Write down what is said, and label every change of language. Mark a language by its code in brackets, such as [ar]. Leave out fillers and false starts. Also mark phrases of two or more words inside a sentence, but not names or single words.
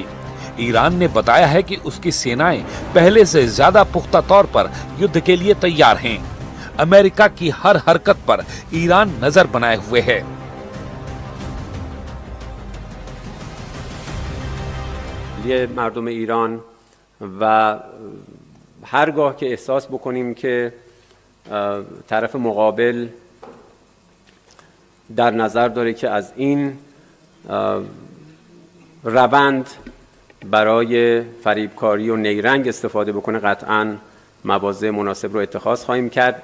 [hi] ईरान ने बताया है कि उसकी सेनाएं पहले से ज्यादा पुख्ता तौर पर युद्ध के लिए तैयार हैं। अमेरिका की हर हरकत पर ईरान नजर बनाए हुए है। [fa] ای مردم ایران و هرگاه که احساس بکنیم که طرف مقابل در نظر داره که از این روند برای فریبکاری و نیرنگ استفاده بکنه، قطعاً مواضع مناسب رو اتخاذ خواهیم کرد.